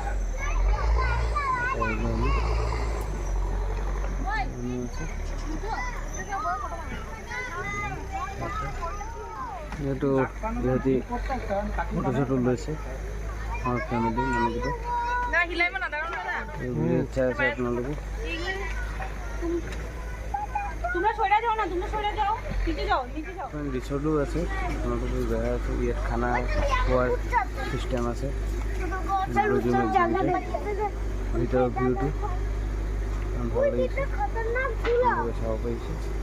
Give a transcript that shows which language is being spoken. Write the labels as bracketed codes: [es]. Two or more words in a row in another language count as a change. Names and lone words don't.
[as] এইটো ইহঁতি ফটো চটো লৈছে আমাৰ ফেমিলি মানুহকেইটা ভিডিঅ'ত চাই আছে আপোনালোকে [bn] তোমরা সরে যাও না তোমরা সরে যাও নিচে যাও [as] রিসোর্টও আছে আপোনালোকে জায়গা আছে ইয়াত খানা খোৱাৰ চিষ্টেম আছে ব্লুজুম এক্সিবিটে ভিতৰৰ ভিউটো ভাল লাগিছে আপোনালোকে চাব পাৰিছে